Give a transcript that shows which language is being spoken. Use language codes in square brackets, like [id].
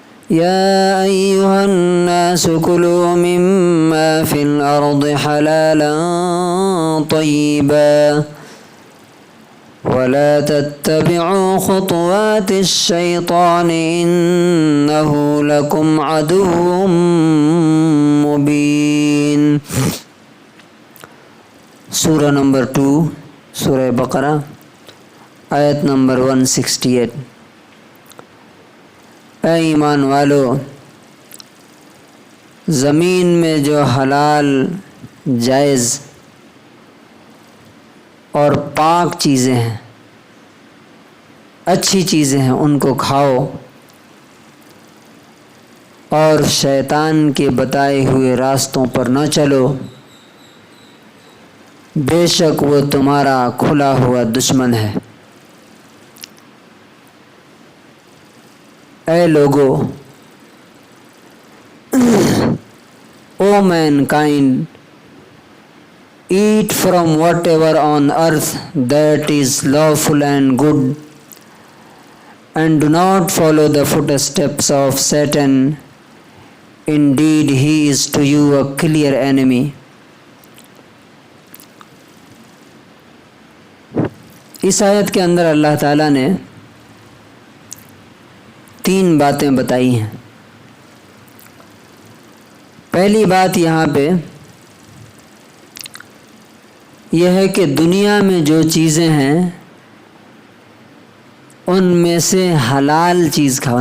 [ar] يا أيها الناس كلوا مما في الأرض حلالا طيبا ولا تتبعوا خطوات الشيطان إنه لكم عدو مبين. [ur] سورہ نمبر 2 سورہ بقرہ آیت نمبر 168. اے ایمان والو، زمین میں جو حلال، جائز اور پاک چیزیں ہیں، اچھی چیزیں ہیں، ان کو کھاؤ اور شیطان کے بتائے ہوئے راستوں پر نہ چلو، بے شک وہ تمہارا کھلا ہوا دشمن ہے. اے لوگو، [en] O mankind, eat from whatever on earth that is lawful and good, and do not follow the footsteps of Satan. Indeed, he is to you a clear enemy. [ur] اس آیت کے اندر اللہ تعالیٰ نے 3 باتیں بتائی ہیں. پہلی بات یہاں پہ یہ ہے کہ دنیا میں جو چیزیں ہیں ان میں سے حلال چیز کھاؤ.